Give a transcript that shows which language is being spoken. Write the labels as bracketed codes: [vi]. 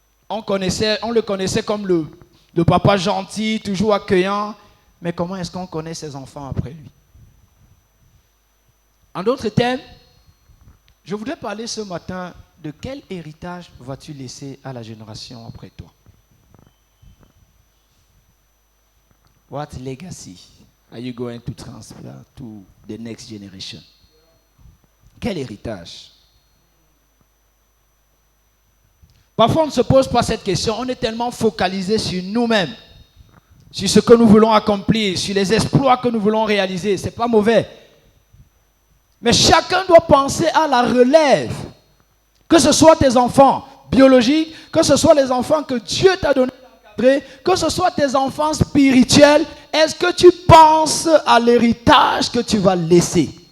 [fr] On le connaissait comme le papa gentil, toujours accueillant. Mais comment est-ce qu'on connaît ses enfants après lui? En d'autres termes, je voudrais parler ce matin de quel héritage vas-tu laisser à la génération après toi? [en] What legacy are you going to transfer to the next generation? [fr] Quel héritage? Parfois, on ne se pose pas cette question. On est tellement focalisé sur nous-mêmes, sur ce que nous voulons accomplir, sur les exploits que nous voulons réaliser. Ce n'est pas mauvais. Mais chacun doit penser à la relève. Que ce soit tes enfants biologiques, que ce soit les enfants que Dieu t'a donnés d'encadrer, que ce soit tes enfants spirituels, est-ce que tu penses à l'héritage que tu vas laisser?